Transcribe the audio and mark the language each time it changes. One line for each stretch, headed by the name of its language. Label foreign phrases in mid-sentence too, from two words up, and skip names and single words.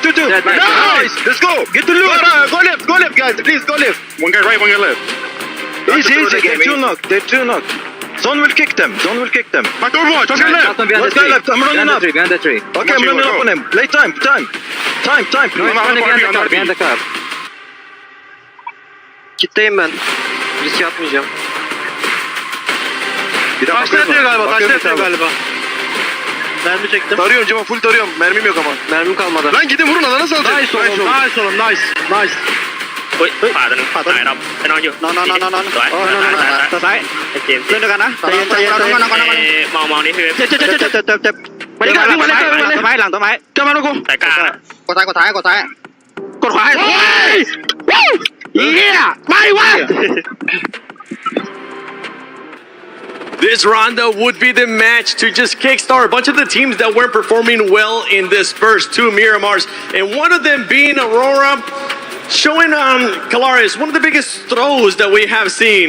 English: Nice. Let's go. Get the loot. Go left, guys. Please, go left. One guy right, one guy left. Easy. They're 2 knocked. Zone will kick them. Back over, just get left. One guy left. I'm running up. Behind the tree. Okay, I'm running up on him. Play time. Behind the car.
Turkish: Kitleyim ben. Risk atmayacağım. Taşla galiba. Mermi çektim. Tarıyorum Cema, full tarıyorum. Mermim yok ama. Mermim kalmadı. Lan gidin vurun, alana salacak. Nice oğlum. Nice.
Thai: เฮ้ยขวาตัวนึงขวาตัวไหนไปนอนอยู่นอนสวยตัวซ้ายไอ้เจมส์เล่นด้วยกันนะใจเย็นมองนี่คือเจ็บไปดีกว่าวิ่งมาเลยหลังต้นไม้เจ้ามาลูกกูสายกลางกดซ้ายกดขวาเฮียไม่วะ
English: This rondo would be the match to just kickstart a bunch of the teams that weren't performing well in this first 2 Miramars, and one of them being Aurora, showing on Kalaris one of the biggest throws that we have seen.